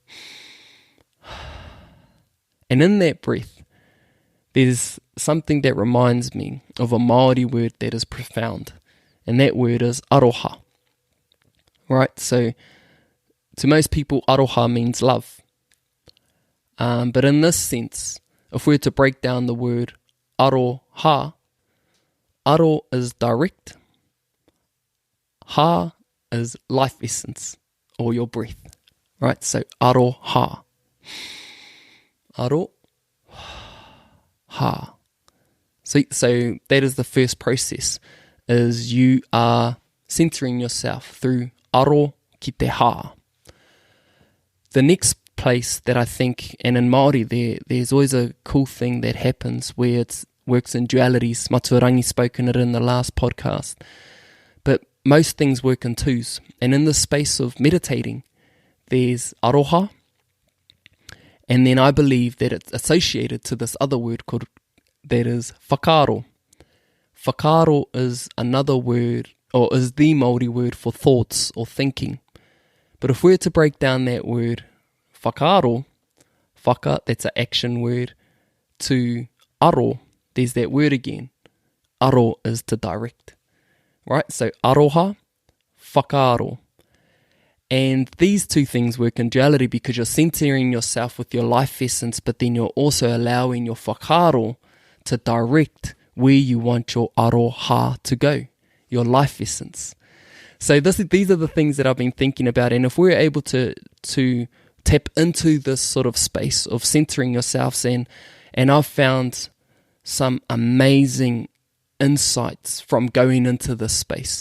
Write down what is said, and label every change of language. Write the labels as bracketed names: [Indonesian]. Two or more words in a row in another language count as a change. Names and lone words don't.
[English] And in that breath, there's something that reminds me of a Māori word that is profound, and that word is aroha, right? So to most people, aroha means love. But in this sense, if we were to break down the word aroha, aro is direct, ha is life essence, or your breath, right? [Māori] So aroha, aro, ha. [English] So that is the first process, is you are centering yourself through [Māori] aro ki te ha. [English] The next place that I think, and in Māori there's always a cool thing that happens where it works in dualities. Maturangi spoken it in the last podcast. But most things work in twos. And in the space of meditating, there's aroha, and then I believe that it's associated to this other word called, that is whakaaro. Whakaaro is another word, or is the Māori word for thoughts or thinking. But if we were to break down that word, [Māori] whakaaro, whaka, [English] that's an action word, to aro, there's that word again. Aro is to direct, right? [Māori] So aroha, whakaaro. [English] And these two things work in duality because you're centering yourself with your life essence, but then you're also allowing your whakaaro to direct where you want your Autoha to go, your life essence. So these are the things that I've been thinking about. And if we're able to tap into this sort of space of centering yourselves in, and I've found some amazing insights from going into this space.